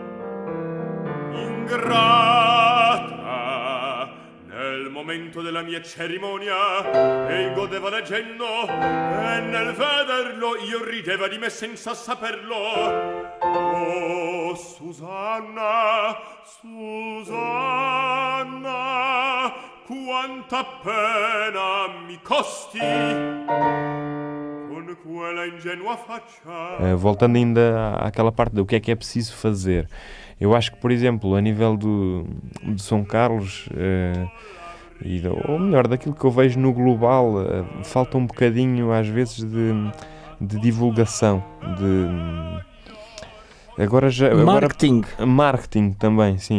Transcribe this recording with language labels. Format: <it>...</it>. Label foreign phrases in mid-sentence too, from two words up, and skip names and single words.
<it>Ingrata, nel momento della mia cerimonia, ei godeva leggendo, e nel vederlo io rideva di me senza saperlo. Oh, Susanna, quanta pena mi costi con quella ingenua faccia.</it> <pt>Voltando ainda àquela parte do que é preciso fazer. Eu acho que, por exemplo, a nível do São Carlos, ou melhor, daquilo que eu vejo no global, falta um bocadinho, às vezes, de divulgação, Marketing também, sim.</pt>